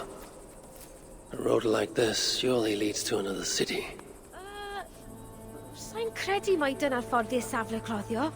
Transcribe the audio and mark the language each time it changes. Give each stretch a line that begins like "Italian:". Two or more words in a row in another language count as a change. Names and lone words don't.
English: A road like this surely leads to another city.
Welsh: Sa'n credu mai dyna'r ffordd i'r safle cloddio.